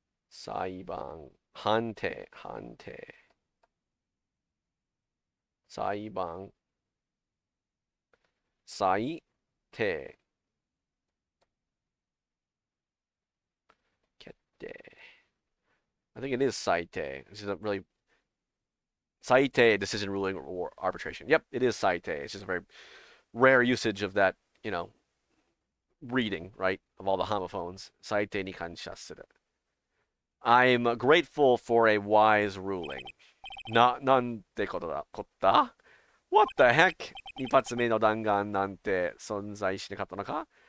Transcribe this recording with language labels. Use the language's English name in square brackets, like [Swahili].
[Japanese] 裁判判定裁判裁定決定. [English] I think it is 裁定. This is a really 裁定 decision ruling or arbitration. Yep, it is 裁定. It's just a very rare usage of that, you know, reading, right, of all the homophones. [Japanese] 裁定に感謝する. [English] I'm grateful for a wise ruling. [Japanese] なんてことだ? [English] What the heck? [Japanese] 一発目の弾丸なんて存在しなかったのか?